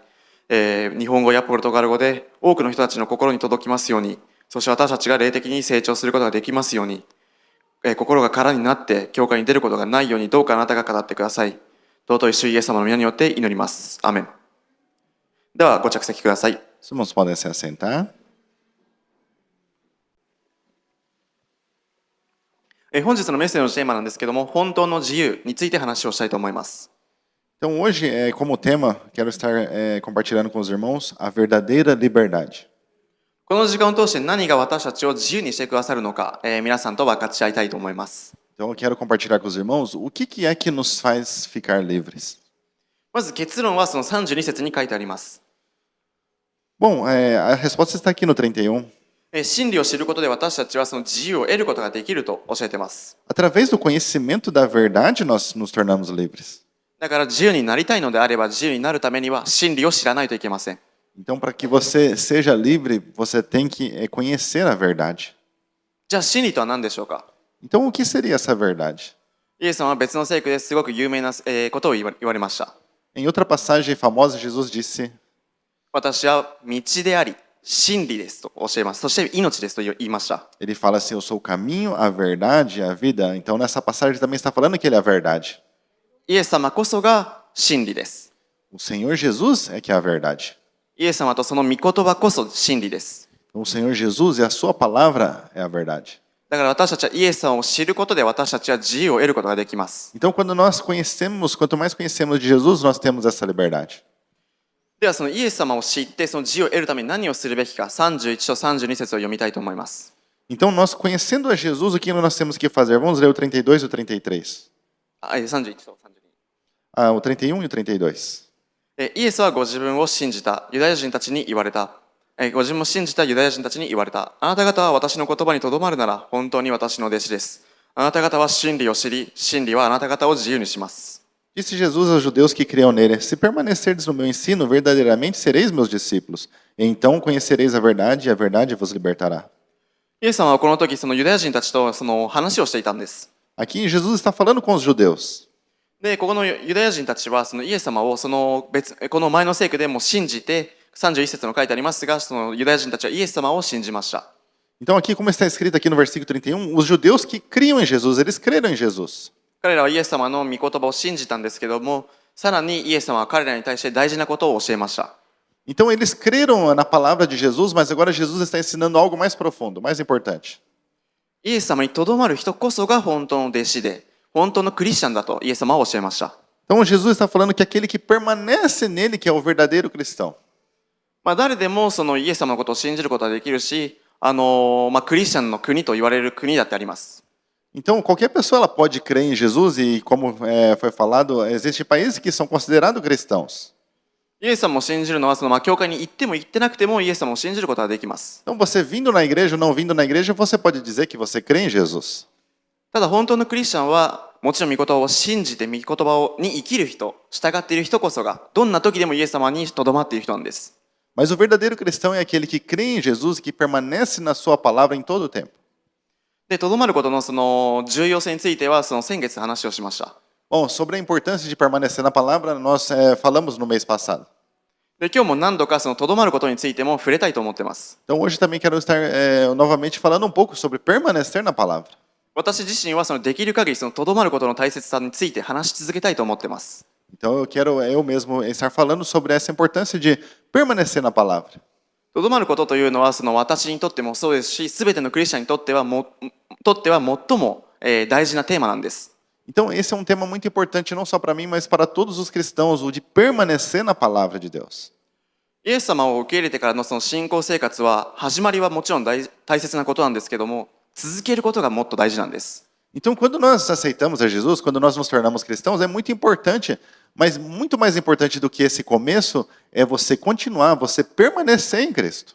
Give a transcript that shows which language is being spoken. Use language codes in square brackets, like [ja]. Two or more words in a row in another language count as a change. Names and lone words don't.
[ja] 日本語やポルトガル語で多くの人たちの心に届きますように、そして私たちが霊的に成長することができますように、心が空になって教会に出ることがないように、どうかあなたが語ってください。尊い主イエス様の皆によって祈ります。アーメン。ではご着席ください。 [pt] Os irmãos podem se assentar. [ja] 本日のメッセージのテーマなんですけども、本当の自由について話をしたいと思います。 [pt] Então, hoje, como tema, quero estar compartilhando com os irmãos a verdadeira liberdade. [ja] この時間を通して何が私たちを自由にしてくださるのか、皆さんと分かち合いたいと思います。 [pt] Então, eu quero compartilhar com os irmãos o que é que nos faz ficar livres. [ja] まず結論はその32節に書いてあります。 [pt] Bom, a resposta está aqui no 31. [ja] 真理を知ることで私たちはその自由を得ることができると教えています。 [pt] Através do conhecimento da verdade, nós nos tornamos livres. [ja] だから自由になりたいのであれば、自由になるためには真理を知らないといけません。 [pt] Então, para que você seja livre, você tem que conhecer a verdade. [ja] じゃあ真理とは何でしょうか？ [pt] Então, o que seria essa verdade? [ja] イエス様は別の聖句ですごく有名なことを言われました。 [pt] Em outra passagem famosa, Jesus disse: [ja] 私は道であり、真理ですと教えます。そして命ですと言いました。 [pt] Ele fala assim, eu sou o caminho, a verdade e a vida. Então, nessa passagem também está falando que ele é a verdade. [ja] イエス様こそが真理です。 [pt] O Senhor Jesus é que é a verdade. [ja] イエス様とその御言葉こそ真理です。 [pt] Então, o Senhor Jesus e a sua palavra é a verdade. [ja] だから私たちはイエス様を知ることで私たちは自由を得ることができます。 [pt] Então, quando nós conhecemos, quanto mais conhecemos de Jesus, nós temos essa liberdade. [ja] ではそのイエス様を知ってその自由を得るために何をするべきか、31と32節を読みたいと思います。 [pt] Então, nós conhecendo a Jesus, o que nós temos que fazer? Vamos ler o 32 e o 33. [ja] 31と32。 [pt] Ah, o 31 e o 32. [ja] イエスはご自分を信じたユダヤ人たちに言われた。ご自分を信じたユダヤ人たちに言われた。あなた方は私の言葉にとどまるなら本当に私の弟子です。あなた方は真理を知り、真理はあなた方を自由にします。 [pt] Disse Jesus aos judeus que criam nele: Se permanecerdes no meu ensino, verdadeiramente sereis meus discípulos. Então conhecereis a verdade, e a verdade vos libertará. [ja] イエス様はこの時そのユダヤ人たちとその話をしていたんです。 [pt] Aqui Jesus está falando com os judeus. [ja] で、ここのユダヤ人たちはそのイエス様をこの前の聖句でも信じて、31節の書いてありますが、そのユダヤ人たちはイエス様を信じました。 [pt] Então aqui, como está escrito aqui no versículo 31, os judeus que criam em Jesus, eles creram em Jesus. [ja] 彼らはイエス様の御言葉を信じたんですけども、さらにイエス様は彼らに対して大事なことを教えました。 [pt] Então eles creram na palavra de Jesus, mas agora Jesus está ensinando algo mais profundo, mais importante. [ja] イエス様にとどまる人こそが本当の弟子で、本当のクリスチャンだとイエス様は教えました。 [pt] Então Jesus está falando que aquele que permanece nele, que é o verdadeiro cristão. [ja] 誰でもそのイエス様のことを信じることはできるし、クリスチャンの国と言われる国だってあります。 [pt] Então qualquer pessoa ela pode crer em Jesus e como foi falado, existem países que são considerados cristãos. [ja] イエス様を信じるのは教会に行っても行ってなくてもイエス様を信じることができます。 [pt] Então você vindo na igreja ou não vindo na igreja, você pode dizer que você crê em Jesus. [ja] ただ本当のクリスチャンはもちろん御言葉を信じて御言葉に生きる人、従っている人こそがどんな時でもイエス様にとどまっている人なんです。 [pt] Mas o verdadeiro cristão é aquele que crê em Jesus e que permanece na sua palavra em todo o tempo. [ja] で、とどまることのその重要性については先月話をしました。 [pt] Bom, sobre a importância de permanecer na palavra, nós falamos no mês passado. [ja] で、今日も何度かとどまることについても触れたいと思ってます。 [pt] Então hoje também quero estar novamente falando um pouco sobre permanecer na palavra. [ja] 私自身はできる限りとどまることの大切さについて話し続けたいと思ってます。 [pt] Então eu quero eu mesmo estar falando sobre essa importância de permanecer na palavra. [ja] とどまることというのは私にとってもそうですし、すべてのクリスチャンにとっては最も大事なテーマなんです。 [pt] Então esse é um tema muito importante não só para mim, mas para todos os cristãos, o de permanecer na palavra de Deus. [ja] イエス様を受け入れてからの信仰生活は始まりはもちろん大切なことなんですけども、続けることがもっと大事なんです。 [pt] Então quando nós aceitamos a Jesus, quando nós nos tornamos cristãos, é muito importante, mas muito mais importante do que esse começo é você continuar, você permanecer em Cristo.